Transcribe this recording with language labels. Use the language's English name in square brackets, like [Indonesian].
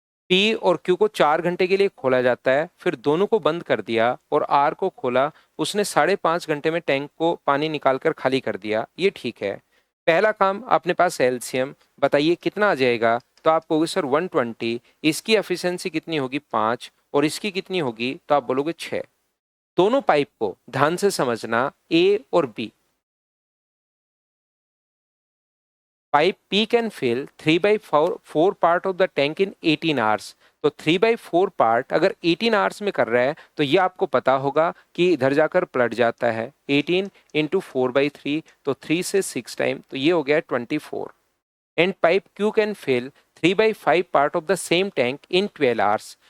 [Hindi] P और Q को 4 घंटे के लिए खोला जाता है, फिर दोनों को बंद कर दिया और आर को खोला, उसने 5.5 घंटे में टैंक को पानी निकालकर खाली कर दिया, ये ठीक है। पहला काम अपने पास एलसीएम बताइए कितना आ जाएगा? तो आप कहोगे सर 120, इसकी एफिशिएंसी कितनी होगी 5, और इसकी कितनी होगी? तो आप बोलोगे 6। दोनों पाइप को ध्यान से समझना, ए और B. [English] Pipe P can fill 3/4 part of the tank in 18 hours। [Hindi] तो 3/4 पार्ट अगर 18 आवर्स में कर रहा है तो ये आपको पता होगा कि इधर जाकर पलट जाता है। 18 इंटू 4/3, तो 3 से 6 टाइम, तो ये हो गया 24। [English] And pipe Q can fill 3/5 part of the same tank in 12 hours.